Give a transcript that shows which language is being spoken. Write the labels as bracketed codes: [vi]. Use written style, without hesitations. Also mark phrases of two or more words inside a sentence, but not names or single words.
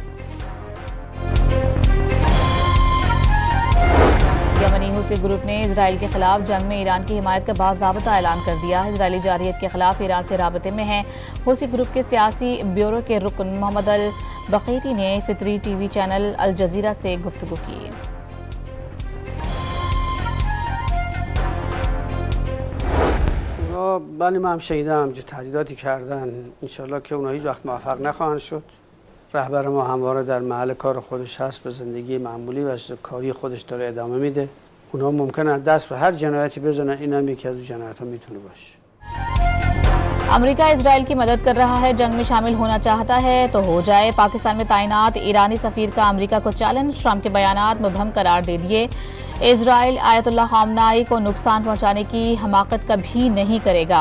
[ur] یمنی حوثی گروپ نے اسرائیل کے خلاف جنگ میں ایران کی حمایت کا باضابطہ اعلان کر دیا. اسرائیلی جارحیت کے خلاف ایران سے رابطے میں ہے۔ حوثی گروپ کے سیاسی بیورو کے رکن محمد ال بخیری نے فطری [en] TV channel [ur] الجزیرہ سے گفتگو کی. [fa] بله من هم شنیدم که تهدیداتی کردن، انشالله که اونها هیچ وقت موفق نخواهند شد. رهبر ما همواره در محل کار خودش هست، به زندگی معمولی و کاری خودش داره ادامه میده. اونها ممکنه دست به هر جنایتی بزنن، این هم یکی از اون جنایت‌ها میتونه باشه. [ur] امریکہ اسرائیل کی مدد کر رہا ہے، جنگ میں شامل ہونا چاہتا ہے تو ہو جائے. پاکستان میں تعینات ایرانی سفیر کا امریکہ کو چیلنج، ٹرمپ کے بیانات مبہم قرار دے دیے. اسرائیل آیت اللہ خامنہ ای کو نقصان پہنچانے کی حماقت کبھی نہیں کرے گا.